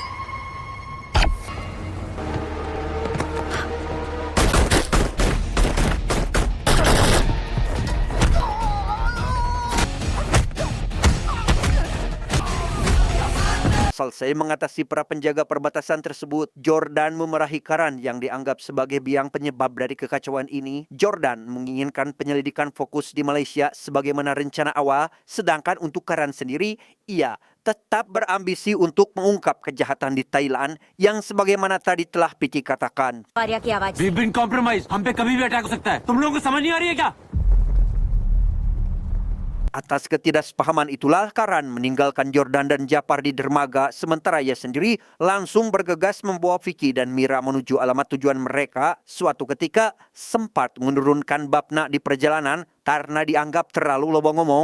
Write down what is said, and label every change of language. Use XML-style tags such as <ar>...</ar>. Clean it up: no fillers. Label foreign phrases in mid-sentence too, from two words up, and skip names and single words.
<id>Selesai mengatasi para penjaga perbatasan tersebut, Jordan memarahi Karan yang dianggap sebagai biang penyebab dari kekacauan ini. Jordan menginginkan penyelidikan fokus di Malaysia sebagaimana rencana awal, sedangkan untuk Karan sendiri, ia tetap berambisi untuk mengungkap kejahatan di Thailand yang sebagaimana tadi telah Piki katakan.</id> <en>We've been compromised.</en> <hi>हम पे कभी भी अटैक हो सकता है. तुम लोगों को समझ नहीं आ रही है क्या?</hi> <id>Atas ketidaksepahaman itulah Karan meninggalkan Jordan dan Japar di dermaga, sementara ia sendiri langsung bergegas membawa Vicky dan Mira menuju alamat tujuan mereka. Suatu ketika sempat menurunkan Bapna di perjalanan karena dianggap terlalu lobong ngomong.</id>